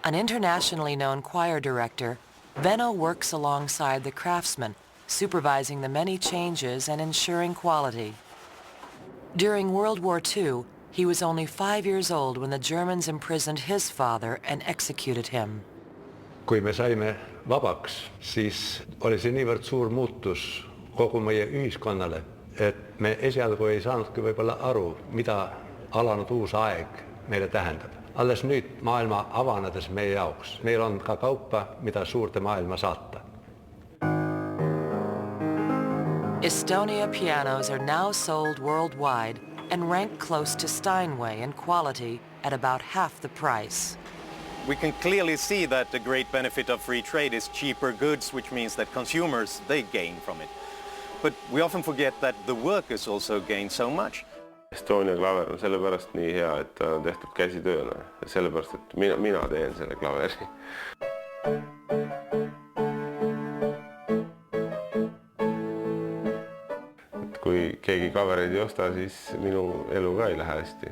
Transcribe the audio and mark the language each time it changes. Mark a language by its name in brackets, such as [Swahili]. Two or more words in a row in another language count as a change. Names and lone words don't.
[English] An internationally known choir director, Venno works alongside the craftsmen, supervising the many changes and ensuring quality. During World War II, he was only 5 years old when the Germans imprisoned his father and executed him. [Estonian] Kui me saime vabaks, siis oli see niivõrd suur muutus kogu meie ühiskonnale, et me esialgu ei saanudki võib-olla aru, mida alanud uus aeg meile tähendab. Alles nüüd maailma avanedes meie jaoks. Meil on ka kaupa, mida suurde maailma saata. [English] Estonia pianos are now sold worldwide and rank close to Steinway in quality at about half the price. We can clearly see that the great benefit of free trade is cheaper goods, which means that consumers, they gain from it. But we often forget that the workers also gain so much. [Estonian] Estonia klaver on sellepärast nii hea, et ta on tehtud käsitööna. Sellepärast, et mina teen selle klaveri. Kui keegi klavereid ei osta, siis minu elu ka ei lähe hästi.